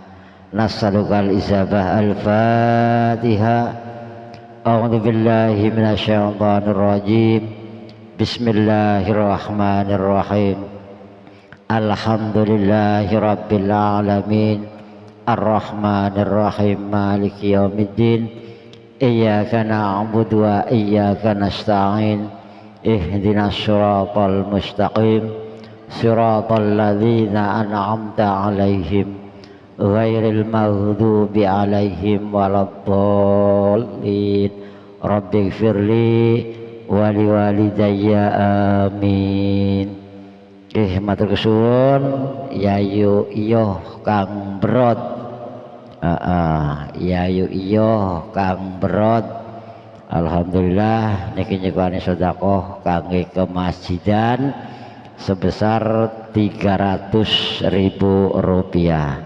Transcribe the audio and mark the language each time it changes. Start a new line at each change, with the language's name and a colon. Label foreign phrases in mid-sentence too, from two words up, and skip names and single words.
Arabic: نسألك الإجابة الفاتحة. أعوذ بالله من الشيطان الرجيم. بسم الله الرحمن الرحيم. الحمد لله رب العالمين. الرحمن الرحيم. مالك يوم الدين. إياك نعبد وإياك نستعين. اهدنا الصراط المستقيم. صراط الذين أنعمت عليهم غير المغضوب عليهم ولا الضالين. رب اغفر لي ولوالدي آمين.
Javanese: Matur kesuwun Yayu Iyoh Kang Brod. Yayu Iyoh Kang Brod. Alhamdulillah niki nyukani sedekah kangge kemasjidan sebesar 300.000 rupiah.